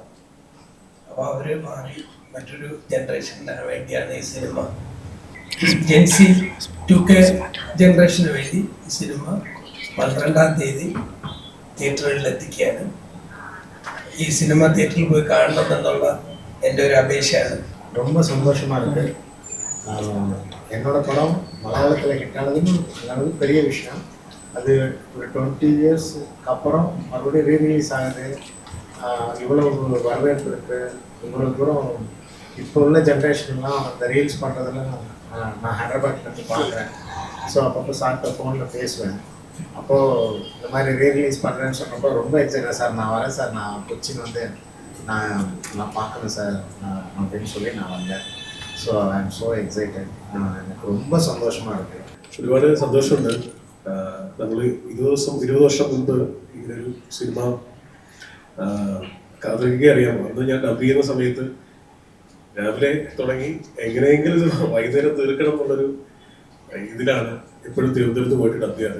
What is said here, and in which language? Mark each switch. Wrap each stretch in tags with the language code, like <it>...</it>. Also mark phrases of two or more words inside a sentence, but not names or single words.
<ml>അപ്പോൾ അവർ മാറി മറ്റൊരു ജനറേഷന് വേണ്ടിയാണ് ഈ സിനിമ.</ml> <en>Gen Z 2K generation</en> <ml>വേണ്ടി ഈ സിനിമ 12-ാം തീയതി തിയേറ്ററുകളിൽ എത്തിക്കുകയാണ്. ഈ സിനിമ തിയേറ്ററിൽ പോയി കാണണം എന്നുള്ള എൻ്റെ ഒരു அபேஷாണ്.</ml> <ta>ரொம்ப சந்தோஷமாக இருக்குது. என்னோடய படம் மலையாளத்தில் ஹிட்டானதுன்னு பெரிய விஷயம். அது ஒரு 20 இயர்ஸ்க்கு அப்புறம் மறுபடியும் ரீரிலீஸ் ஆகுது. இவ்வளோ வரவேற்பு இருக்குது. இவ்வளோ தூரம் இப்போ உள்ள ஜென்ரேஷன்லாம் அந்த ரீல்ஸ் பண்ணுறதுலாம் நான் ஹைதராபாத்லேருந்து பார்க்குறேன். ஸோ அப்பப்போ சார்கிட்ட ஃபோனில் பேசுவேன். அப்போது இந்த மாதிரி ரீரிலீஸ் பண்ணுறேன்னு சொன்னப்போ ரொம்ப எக்ஸைட்டட். சார் நான் வரேன் சார், நான் கொச்சின் வந்து நான் பார்க்கணும் சார் அப்படின்னு சொல்லி நான் வந்தேன்.</ta> <en>So I am so excited.</en> <ta>எனக்கு ரொம்ப സന്തോഷமாக இருக்குது.</ta> <ml>ഒരുപാട് സന്തോഷമുണ്ട്. നമ്മൾ 20 വർഷം മുമ്പ് ഇങ്ങനൊരു സിനിമ കാതറിക്ക് അറിയാം. അന്ന് ഞാൻ ഡബ് ചെയ്യുന്ന സമയത്ത് രാവിലെ തുടങ്ങി എങ്ങനെയെങ്കിലും ഇത് വൈകുന്നേരം തീർക്കണം എന്നുള്ളൊരു ഇതിലാണ് എപ്പോഴും തിരുവനന്തപുരത്ത് പോയിട്ട് ഡബ് ചെയ്യാറ്.</ml>